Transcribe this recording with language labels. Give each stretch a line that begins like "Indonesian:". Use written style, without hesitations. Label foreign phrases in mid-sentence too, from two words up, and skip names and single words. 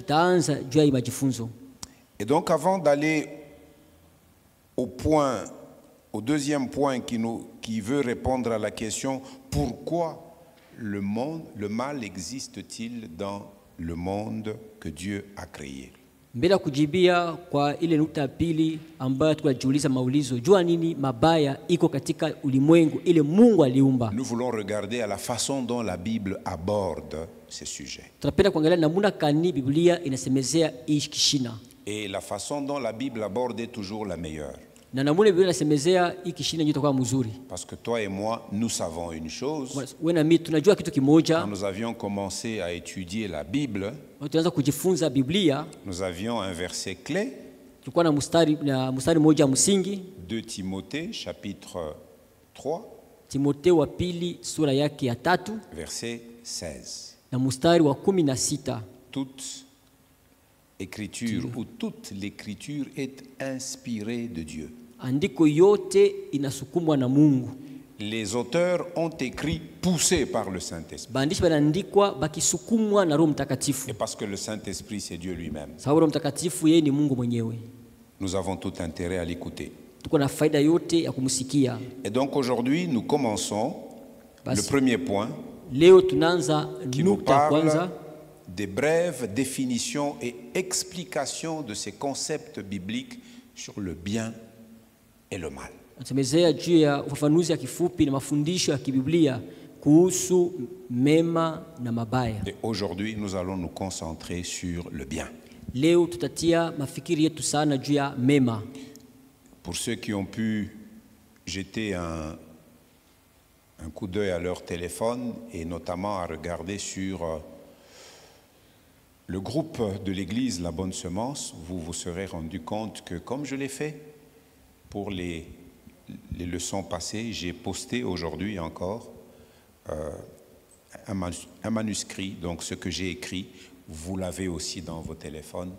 French: Et donc avant d'aller au deuxième point qui veut répondre à la question pourquoi le mal existe-t-il dans le monde que Dieu a créé?
Swahili: Mbele kujibia kwa ile nukta ya pili ambayo tunajiuliza maulizo, jua nini mabaya iko katika ulimwengu ile Mungu aliumba.
French: Nous voulons regarder à la façon dont la Bible aborde ces sujets.
Swahili: Tunapenda kuangalia namna gani Biblia inasemezea hii kishina.
French: Et la façon dont la Bible aborde est toujours la meilleure.
Swahili: Na namna Biblia inasemezea hii kishina ndio itakuwa mzuri.
French: Parce que toi et moi, nous savons une chose.
Swahili: Wewe na mimi tunajua kitu kimoja.
French: Quand nous avions commencé à étudier la Bible,
Swahili: tunaanza kujifunza Biblia.
French: Nous avions un verset clé.
Swahili: Tulikuwa na mstari moja msingi.
French: 2 Timothée chapitre 3.
Swahili: Timotheo wa pili sura yake ya 3.
French: Verset 16.
Swahili: Na mstari wa 16.
French: Toute écriture ou toute l'écriture est inspirée de Dieu.
Swahili: Andiko yote inasukumwa na Mungu.
French: Les auteurs ont écrit poussés par le Saint-Esprit.
Swahili: Baandishi banaandikwa bakisukumwa na Roho Mtakatifu.
French: Et parce que le Saint-Esprit c'est Dieu lui-même.
Swahili: Sababu Roho Mtakatifu yeye ni Mungu mwenyewe.
French: Nous avons tout intérêt à l'écouter.
Swahili: Tuko na faida yote ya kumsikia.
French: Et donc aujourd'hui nous commençons le premier point.
Swahili: Leo tunaanza nukta kwanza.
French: Des brèves définitions et explications de ces concepts bibliques sur le bien et le mal.
Swahili: Nasemezea juu ya ufafanuzi ya kifupi na mafundisho ya kibiblia kuhusu mema na mabaya.
French: Et aujourd'hui, nous allons nous concentrer sur le bien.
Swahili: Leo tutatia mafikiri yetu sana juu ya mema.
French: Pour ceux qui ont pu jeter un coup d'œil à leur téléphone et notamment à regarder sur le groupe de l'église La Bonne Semence, vous vous serez rendu compte que comme je l'ai fait pour les leçons passées, j'ai posté aujourd'hui encore un manuscrit, donc ce que j'ai écrit, vous l'avez aussi dans vos téléphones.